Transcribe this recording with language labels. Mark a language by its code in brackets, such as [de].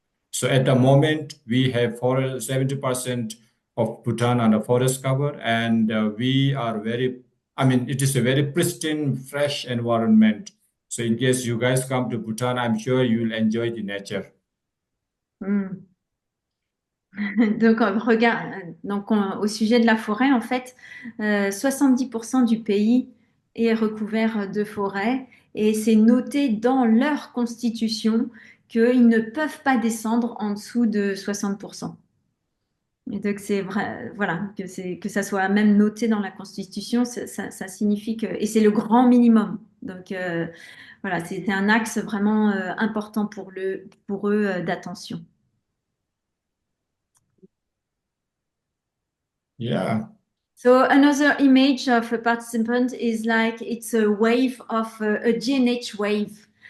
[en] So at the moment, we have 70% of Bhutan under forest cover, and we are it is a very pristine, fresh environment. So in case you guys come to Bhutan, I'm sure you will enjoy the nature. [fr] Donc, au sujet de la forêt, en fait, 70% du pays est recouvert de forêt et c'est noté dans leur constitution qu'ils ne peuvent pas descendre en dessous de 60%. Et donc c'est vrai, voilà, que ça soit même noté dans la Constitution, ça signifie que, et c'est le grand minimum. Donc voilà, c'était un axe vraiment important pour eux d'attention. [en] Yeah. So another image of a participant is like it's a wave of a GNH wave.